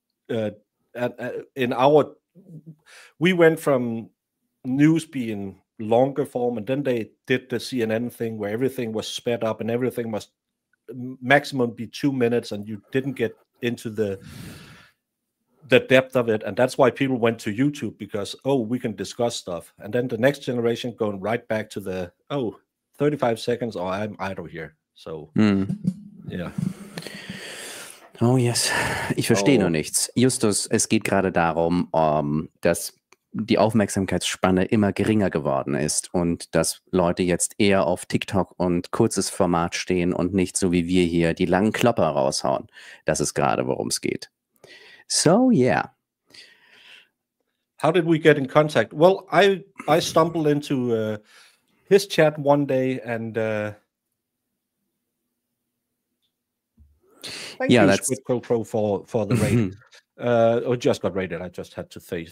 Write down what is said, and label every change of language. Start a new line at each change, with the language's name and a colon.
English: In our, we went from news being longer form, and then they did the CNN thing where everything was sped up and everything must maximum be 2 minutes, and you didn't get into the depth of it. And that's why people went to YouTube, because we can discuss stuff. And then the next generation going right back to the 35 seconds or I'm idle here. So yeah. Oh yes,
German: ich verstehe nur nichts. Justus, es geht gerade darum, dass die Aufmerksamkeitsspanne immer geringer geworden ist und dass Leute jetzt eher auf TikTok und kurzes Format stehen und nicht so wie wir hier die langen Klopper raushauen. Das ist gerade, worum es geht.
English: So, yeah. How did we get in contact? Well, I stumbled into his chat one day, and thank you, that's Squid Pro for the raid. Or just got raided. I just had to say.